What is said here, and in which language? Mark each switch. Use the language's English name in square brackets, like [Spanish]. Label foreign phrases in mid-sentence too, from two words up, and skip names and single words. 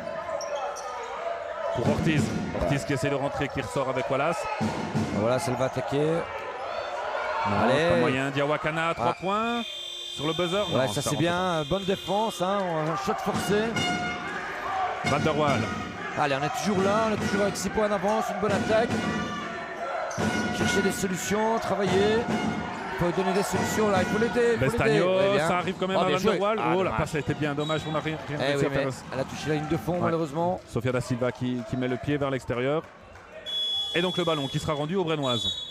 [French] Pour Ortiz. Ortiz qui essaie de rentrer, qui ressort avec Wallace. Voilà, ça va attaquer. Non, Allez. pas moyen. Diawakana, 3 Ah. points. Sur le buzzer. Ouais, Non, ça c'est rentre bien. Bonne défense, hein, un shot forcé. pas. Van der Waal. Allez, on est toujours là, on est toujours avec 6 points d'avance, une bonne attaque. Chercher des solutions, travailler. Il faut donner des solutions là, il faut l'aider. Bestagno, ça arrive quand même à bien Van der joué. Waal. Ah, Oh, la dommage. passe a été bien, dommage, on n'a rien Eh réussi oui, à mais faire. elle a touché la ligne de fond Ouais. malheureusement. Sofia Da Silva qui met le pied vers l'extérieur. Et donc le ballon qui sera rendu aux Brennoises.